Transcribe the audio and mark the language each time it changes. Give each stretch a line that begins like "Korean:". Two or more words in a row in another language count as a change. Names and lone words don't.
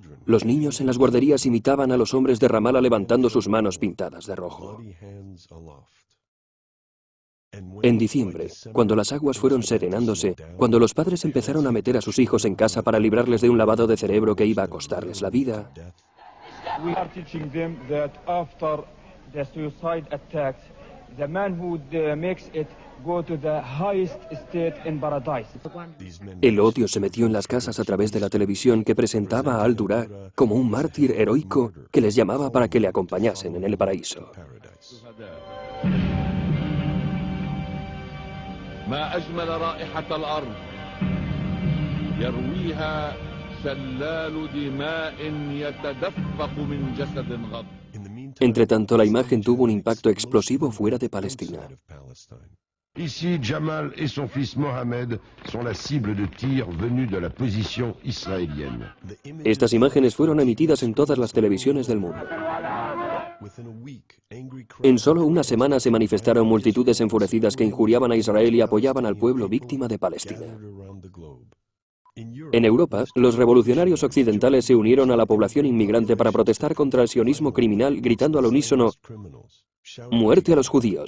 Spanish: Los niños en las guarderías imitaban a los hombres de Ramallah levantando sus manos pintadas de rojo. En diciembre, cuando las aguas fueron serenándose, cuando los padres empezaron a meter a sus hijos en casa para librarles de un lavado de cerebro que iba a costarles la vida,
English: We are teaching them that after the suicide attacks, the man who makes it go to the highest state in paradise.
Spanish: El odio se metió en las casas a través de la televisión que presentaba a al-Dura como un mártir heroico que les llamaba para que le acompañasen en el paraíso.
Arabic: ما أجمل رائحة الأرض يرويها شلال دماء يتدفق من جسد غض.
Spanish: Entre tanto, la imagen tuvo un impacto explosivo fuera de Palestina.
French: Ici, Jamal et son fils Mohamed sont la cible de tirs venus de la position israélienne.
Spanish: Estas imágenes fueron emitidas en todas las televisiones del mundo. En solo una semana se manifestaron multitudes enfurecidas que injuriaban a Israel y apoyaban al pueblo víctima de Palestina. En Europa, los revolucionarios occidentales se unieron a la población inmigrante para protestar contra el sionismo criminal, gritando al unísono: «Muerte a los judíos!